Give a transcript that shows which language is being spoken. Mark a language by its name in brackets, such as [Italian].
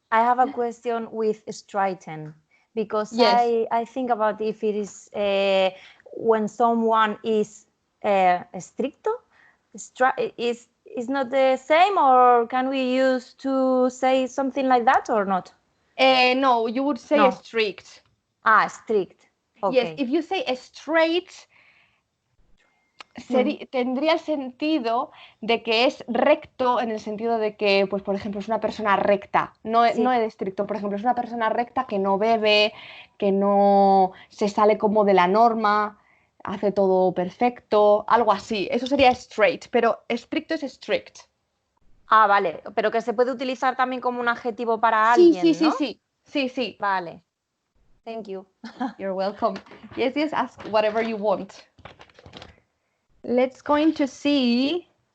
[English] I have a question with straighten, because yes. I think about if it is when someone is stricto, is not the same, or can we use to say something like that or not? No, you would say strict. Strict. Okay. Yes, if you say straight, [Spanish] tendría el sentido de que es recto en el sentido de que, pues, por ejemplo, es una persona recta, no es estricto. Por ejemplo, es una persona recta que no bebe, que no se sale como de la norma, hace todo perfecto, algo así. Eso sería straight, pero estricto es strict. Vale, pero que se puede utilizar también como un adjetivo para alguien, ¿no? Sí. [English] Vale. Thank you. You're welcome. Yes, ask whatever you want. Let's going to see.